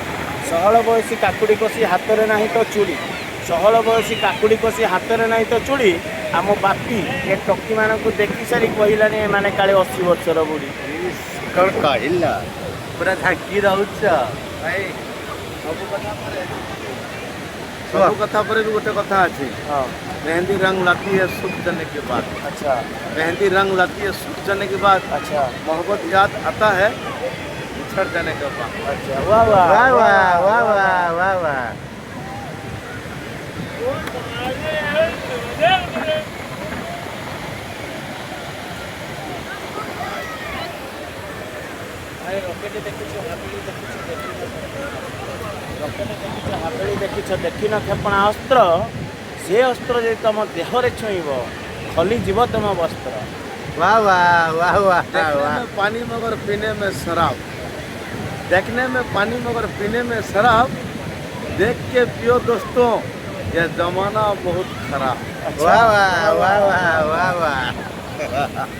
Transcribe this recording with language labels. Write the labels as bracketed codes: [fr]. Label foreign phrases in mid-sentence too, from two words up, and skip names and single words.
[or] ସହଳ ବୟସୀ କାକୁଡ଼ି କଷି ହାତରେ ନାହିଁ ତ ଚୁଡ଼ି ସହଳ ବୟସୀ କାକୁଡ଼ି କଷି ହାତରେ ନାହିଁ ତ ଚୁଡ଼ି ଆମ ବାପି ଏ ଟକିମାନଙ୍କୁ ଦେଖି ସାରି କହିଲାନି ଏମାନେ କାଳେ 80 ବର୍ଷର ବୁଢ଼ୀ କ'ଣ କହିଲ ପୁରା ଝାଙ୍କି ରହୁଛ ଭାଇ ସବୁ କଥା ପରେ ବି ଗୋଟେ କଥା ଅଛି ହଁ [hi] मेहंदी रंग लाती है सूख जाने के बाद अच्छा मेहंदी रंग लाती है सूख जाने के बाद अच्छा मोहब्बत याद आता है बिछड़ जाने के बाद अच्छा वाह वाह वाह वाह वाह वाह वाह वाह [or] ରକେଟ ଦେଖିଛ ହାବେଳି ଦେଖିଛ ରକେଟ ଦେଖିଛ ହାବେଳି ଦେଖିଛ ଦେଖିନ କ୍ଷେପଣାସ୍ତ୍ର ସେ ଅସ୍ତ୍ର ଯଦି ତମ ଦେହରେ ଛୁଇଁବ ଖଲିଯିବ ତମ ବସ୍ତ୍ର [hi] वाह वाह वाह वाह देखने वाह में पानी मगर पीने में शराब देखने में पानी मगर पीने में शराब देख के पियो दोस्तों ये जमाना बहुत खराब वाह वाह वाह वाह वाह वाह [or] ହେଲା